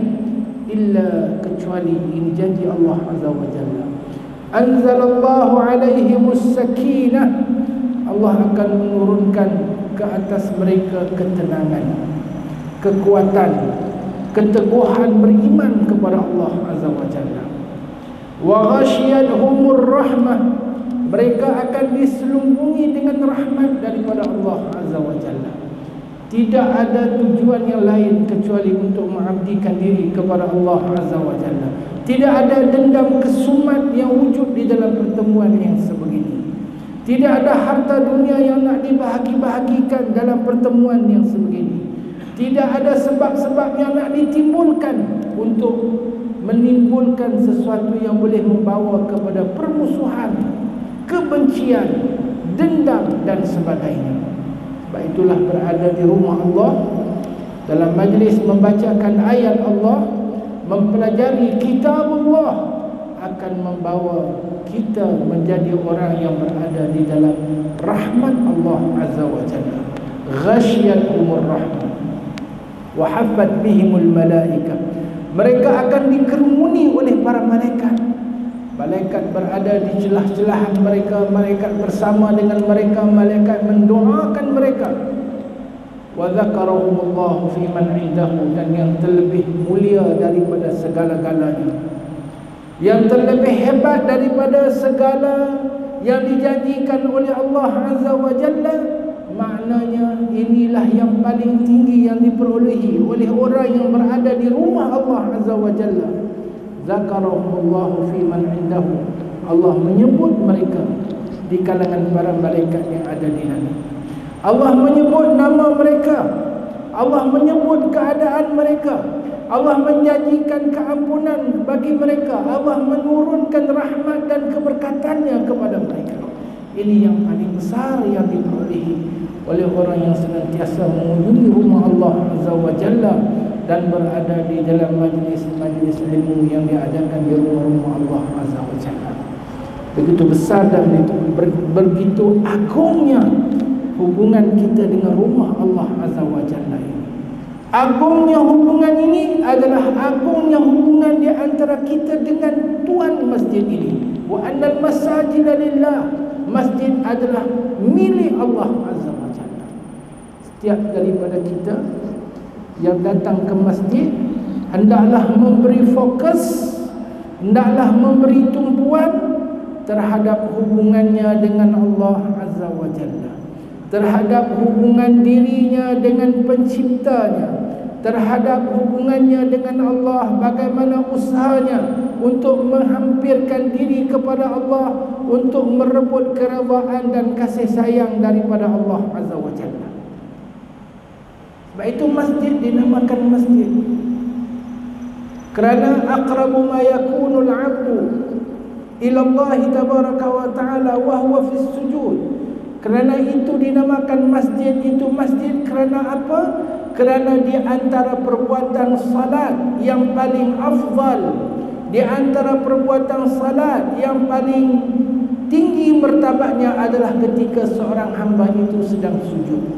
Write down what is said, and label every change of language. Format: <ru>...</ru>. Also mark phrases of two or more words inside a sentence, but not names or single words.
<ms>Illa, kecuali ini janji Allah</ms> <ar>عز وجل, أنزل الله عليهم السكينة,</ar> <ms>Allah akan menurunkan ke atas mereka ketenangan, kekuatan, keteguhan beriman kepada Allah</ms> <ar>عز وجل. وغشيتهم الرحمة,</ar> <ms>mereka akan diselubungi dengan rahmat daripada Allah</ms> <ar>عز وجل.</ar> <ms>Tidak ada tujuan yang lain kecuali untuk mengabdikan diri kepada Allah</ms> <ar>عز وجل.</ar> <ms>Tidak ada dendam kesumat yang wujud di dalam pertemuan yang sebegini. Tidak ada harta dunia yang nak dibahagi-bahagikan dalam pertemuan yang sebegini. Tidak ada sebab-sebab yang nak ditimbulkan untuk menimbulkan sesuatu yang boleh membawa kepada permusuhan, kebencian, dendam dan sebagainya. Sebab itulah berada di rumah Allah, dalam majlis membacakan ayat Allah, mempelajari kitab Allah, akan membawa kita menjadi orang yang berada di dalam rahmat Allah</ms> <ar>عز وجل. وغشيتهم الرحمة وحفت بهم الملائكة.</ar> <ms>Mereka akan dikerumuni oleh para malaikat. Malaikat berada di celah-celahan mereka, malaikat bersama dengan mereka, malaikat mendoakan mereka.</ms> <ar>وذكرهم الله فيمن عنده,</ar> <ms>dan yang terlebih mulia daripada segala-galanya, yang terlebih hebat daripada segala yang dijanjikan oleh Allah</ms> <ar>عز وجل,</ar> <ms>maknanya inilah yang paling tinggi yang diperolehi oleh orang yang berada di rumah Allah</ms> <ar>عز وجل. ذكرهم الله فيمن عنده,</ar> <ms>Allah menyebut mereka di kalangan para malaikat yang ada di langit. Allah menyebut nama mereka, Allah menyebut keadaan mereka, Allah menjanjikan keampunan bagi mereka, Allah menurunkan rahmat dan keberkatannya kepada mereka. Ini yang paling besar yang diperolehi oleh orang yang senantiasa mengunjungi rumah Allah</ms> <ar>عز وجل</ar> <ms>dan berada di dalam majlis-majlis ilmu yang diadakan di rumah-rumah Allah</ms> <ar>عز وجل.</ar> <ms>Begitu besar dan begitu agungnya hubungan kita dengan rumah Allah</ms> <ar>عز وجل</ar> <ms>ini. Agungnya hubungan ini adalah agungnya hubungan di antara kita dengan tuan masjid ini.</ms> <ar>وأن المساجد لله,</ar> <ms>masjid adalah milik Allah</ms> <ar>عز وجل.</ar> <ms>Setiap daripada kita yang datang ke masjid hendaklah memberi fokus, hendaklah memberi tumpuan terhadap hubungannya dengan Allah</ms> <ar>عز وجل,</ar> <ms>terhadap hubungan dirinya dengan penciptanya, terhadap hubungannya dengan Allah, bagaimana usahanya untuk menghampirkan diri kepada Allah, untuk merebut keredaan dan kasih sayang daripada Allah Azza wa Jalla. Sebab itu masjid dinamakan masjid kerana</ms> <ar>أقرب ما يكون العبد إلى الله تبارك وتعالى وهو في السجود.</ar> <ms>Kerana itu dinamakan masjid, itu masjid kerana apa? Kerana di antara perbuatan salat yang paling afdal, di antara perbuatan salat yang paling tinggi martabatnya adalah ketika seorang hamba itu sedang sujud.</ms>